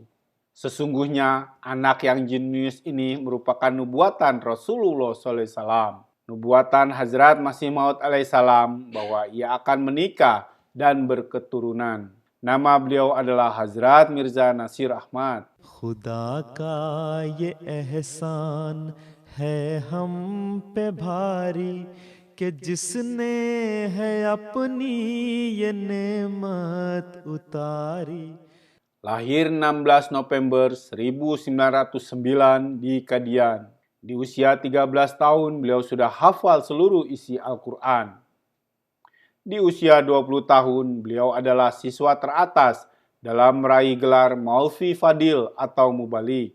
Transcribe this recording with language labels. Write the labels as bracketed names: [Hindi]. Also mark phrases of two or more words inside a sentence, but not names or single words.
[Indonesian] Sesungguhnya anak yang jenius ini merupakan nubuatan Rasulullah SAW. Nubuatan Hazrat Masih Maud alaihissalam bahwa ia akan menikah dan berketurunan. Nama beliau adalah Hazrat Mirza Nasir Ahmad. [Urdu] خدا کا یہ احسان ہے ہم پہ بھاری کہ جس نے ہے اپنی یہ نعمت اتاری. [Indonesian] Lahir 16 November 1909 di Kadian. Di usia 13 tahun beliau sudah hafal seluruh isi Al-Quran. Di usia 20 tahun, beliau adalah siswa teratas dalam meraih gelar Maulvi Fadil atau Mubalik.